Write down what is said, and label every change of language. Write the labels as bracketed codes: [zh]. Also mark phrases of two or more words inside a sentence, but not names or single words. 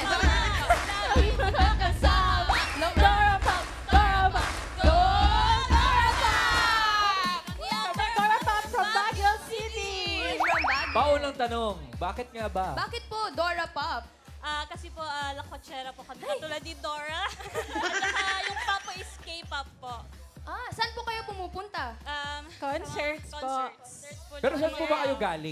[en] Dora Pop! Dora Pop! Dora Pop from Baguio City! From Baguio. [tl] Paunang tanong, bakit nga ba? Bakit po Dora Pop? Kasi po, lakotsera po kami. Katulad ni Dora. At saka yung pop is K-pop po. Saan po kayo pumupunta? Concerts po. Pero saan po ba kayo galing?